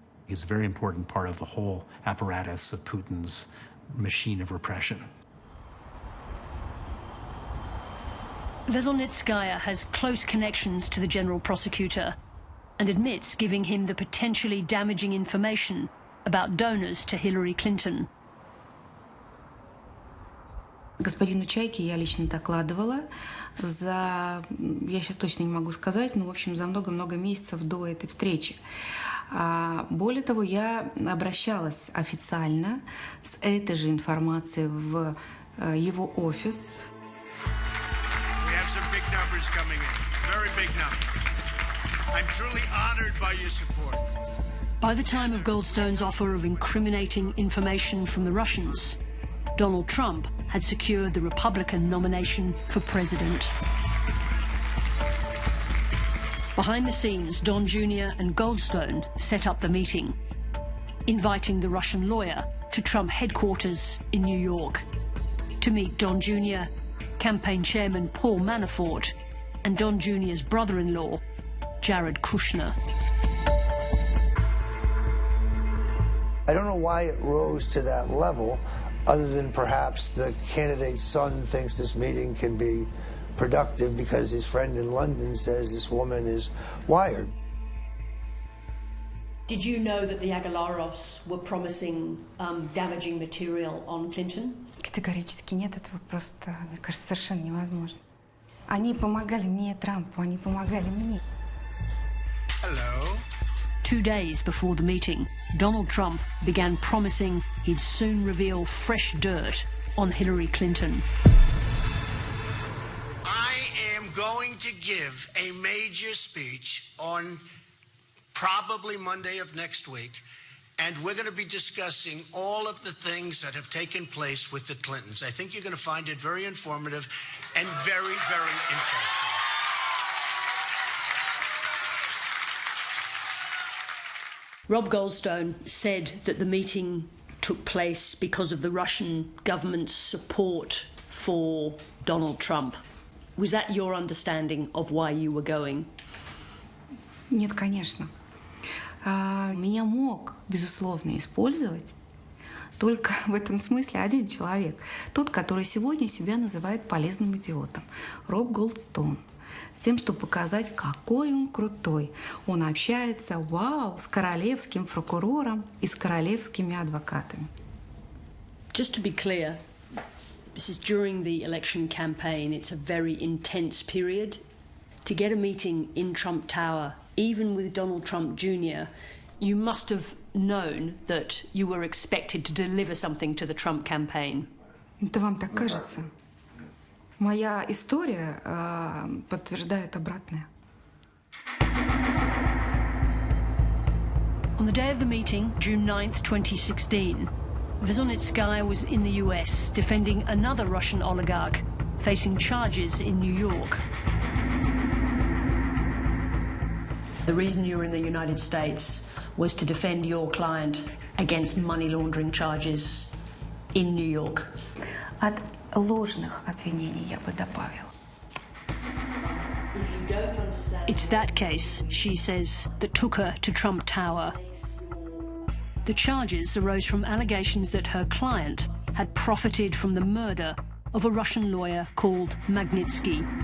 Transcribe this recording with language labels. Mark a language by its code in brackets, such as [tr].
[en] He's a very important part of the whole apparatus of Putin's machine of repression. Veselnitskaya has close connections to the General Prosecutor and admits giving him the potentially damaging information about donors to Hillary Clinton. [ru] Господину Чайке я лично докладывала за, я сейчас точно не могу сказать, но, в общем, за много-много месяцев до этой встречи. Более того, я обращалась официально с этой же информацией в его офис. [en] We have some big numbers coming in, very big numbers. I'm truly honored by your support. By the time of Goldstone's offer of incriminating information from the Russians, Donald Trump had secured the Republican nomination for president. Behind the scenes, Don Jr. and Goldstone set up the meeting, inviting the Russian lawyer to Trump headquarters in New York to meet Don Jr., campaign chairman Paul Manafort, and Don Jr.'s brother-in-law, Jared Kushner. I don't know why it rose to that level, other than perhaps the candidate's son thinks this meeting can be productive because his friend in London says this woman is wired. Did you know that the Agalarovs were promising damaging material on Clinton? [ru] Категорически нет, этого просто, мне кажется, совершенно невозможно. Они помогали не Трампу, они помогали мне. [en] Hello. 2 days before the meeting, Donald Trump began promising he'd soon reveal fresh dirt on Hillary Clinton. I am going to give a major speech on probably Monday of next week, and we're going to be discussing all of the things that have taken place with the Clintons. I think you're going to find it very informative and very, very interesting. Rob Goldstone said that the meeting took place because of the Russian government's support for Donald Trump. Was that your understanding of why you were going? [ru] Нет, конечно. Меня мог, безусловно, использовать только в этом смысле один человек. Тот, который сегодня себя называет полезным идиотом. Роб Голдстоун. С тем, чтобы показать, какой он крутой. Он общается, вау, с королевским прокурором и с королевскими адвокатами. [en] Just to be clear, this is during the election campaign. It's a very intense period. To get a meeting in Trump Tower, even with Donald Trump Jr., you must have known that you were expected to deliver something to the Trump campaign. [ru] Это вам так кажется? Моя история подтверждает обратное. [en] On the day of the meeting, June 9th, 2016, Veselnitskaya was in the US defending another Russian oligarch facing charges in New York. The reason you were in the United States was to defend your client against money laundering charges in New York. [ru] От ложных обвинений я бы добавила. [en] It's that case, she says, that took her to Trump Tower. The charges arose from allegations that her client had profited from the murder of a Russian lawyer called Magnitsky.